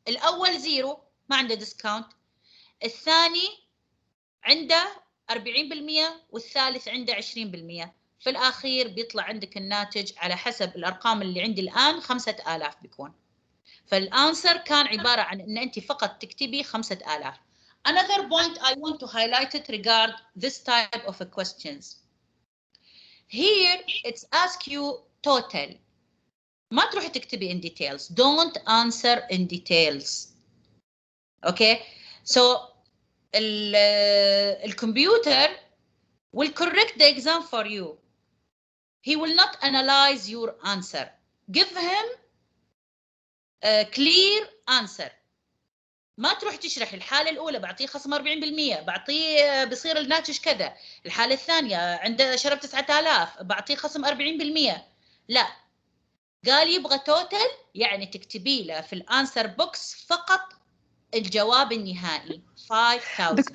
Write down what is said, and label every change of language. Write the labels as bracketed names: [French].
[Arabic] الأول زيرو ما عنده ديسكاونت، الثاني عنده 40% والثالث عنده 20%. في الأخير بيطلع عندك الناتج على حسب الأرقام اللي عندي الآن 5,000 بيكون. فالأنسر كان عبارة عن أن أنت فقط تكتبي 5,000. [English] Another point I want to highlight it regard this type of questions. Here it's ask you total. [Arabic] ما تروحي تكتبي [English] in details. Don't answer in details. Okay. So الكمبيوتر will correct the exam for you. He will not analyze your answer. Give him a clear answer. [Arabic] ما تروح تشرح الحالة الأولى بعطيه خصم 40%، بعطيه بصير الناتج كذا، الحالة الثانية عنده شرب 9000 بعطيه خصم 40%. لا، قال يبغى توتال، يعني تكتبي له في الانسر بوكس فقط الجواب النهائي 5000.